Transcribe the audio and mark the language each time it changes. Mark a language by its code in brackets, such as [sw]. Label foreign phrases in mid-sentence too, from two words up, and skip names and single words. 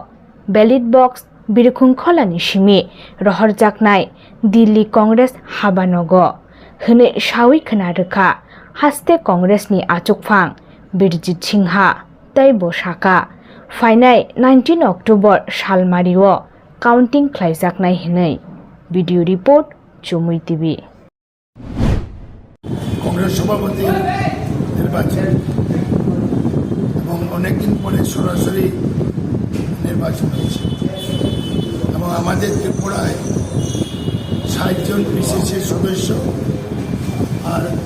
[trp] Ballot box birukhung kholani shimi rohor jaknai Delhi Congress habanogo. Hene shawi khana rekha Haste Congress ni Achukphang Birjit Singha tai bosaka fainai 19 October salmario counting khlaijaknai hinai video report CHUMUI TV [bn] কংগ্রেস সভাপতি নির্বাচন এবং অনেকদিন পরে সরাসরি নির্বাচন হয়েছে এবং আমাদের ত্রিপুরায় ৬০ জন পিসিসি সদস্য আর